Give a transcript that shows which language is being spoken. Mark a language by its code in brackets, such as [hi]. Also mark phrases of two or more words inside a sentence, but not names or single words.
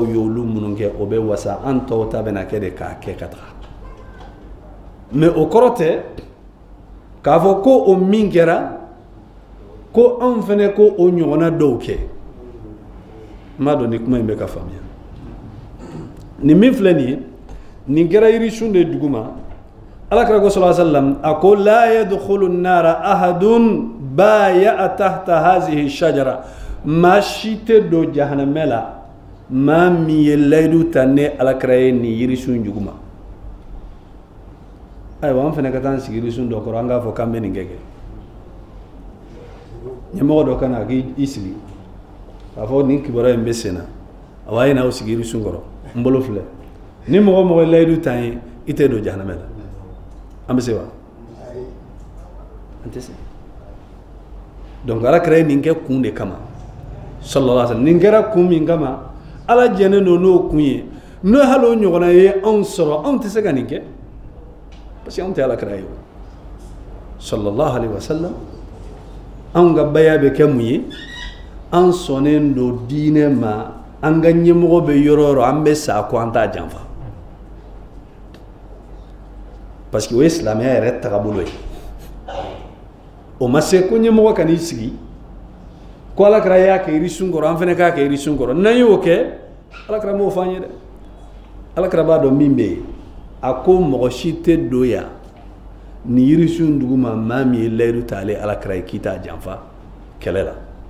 [bm] ye olu minnu kɛ o bɛ wasa an tɔw ta bɛna kɛ de k'a kɛ ka taga mais o kɔrɔ tɛ k'a fɔ ko o min kɛra ko anw fɛnɛ ko o ɲɔgɔnna dɔw kɛ n b'a dɔn ni kuma in bɛ ka faamuya nin min filɛ nin ye nin kɛra yirisun de duguma ala kira ko [ar] صلى الله عليه وسلم [bm] a ko [ar] لا يدخل النار أحد بايع تحت هذه الشجرة [bm] maa si tɛ don jahanamɛ la maa min ye layidu ta ne ala kira ye nin yirisun juguma ayiwa an fɛnɛ ka taa an sigi yirisun dɔ kɔrɔ an k'a fɔ k'an bɛ nin kɛ ɲɛmɔgɔ dɔ ka na k'i sigi k'a fɔ nin kibaruya in bɛ sen na a b'a ye n'aw sigi yirisun kɔrɔ n bolo filɛ ni mɔgɔ mɔgɔ ye layidu ta ye i tɛ don jahanamɛ la an bɛ se wa an tɛ se donc ala kira ye nin kɛ kun de kama [ar] صلى الله عليه وسلم [bm] nin kɛra kun min kama ala jɛnnen don n'o kun ye n'o hali o ɲɔgɔnna ye anw sɔrɔ anw tɛ se ka nin kɛ [fr] parce que [bm] anw tɛ ala kira ye [ar] صلى الله عليه وسلم [bm] anw ka baya bɛ kɛ mun ye an sɔnnen don diinɛ ma an ka ɲɛmɔgɔ bɛ yɔrɔ o yɔrɔ an bɛ sa ko an t'a janfa [fr] parce que [bm] o ye silamɛya yɛrɛ tagabolo ye o ma se ko ɲɛmɔgɔ ka n'i sigi ko ala kira y'a kɛ yirisun kɔrɔ an fana k'a kɛ yirisun kɔrɔ n'an y'o kɛ ala kira m'o fɔ an ye dɛ ala kira b'a dɔn min bɛ yen a ko mɔgɔ si tɛ don yan ni yirisun duguma maa min ye layidu ta ale ala kira ye k'i t'a janfa kɛlɛ la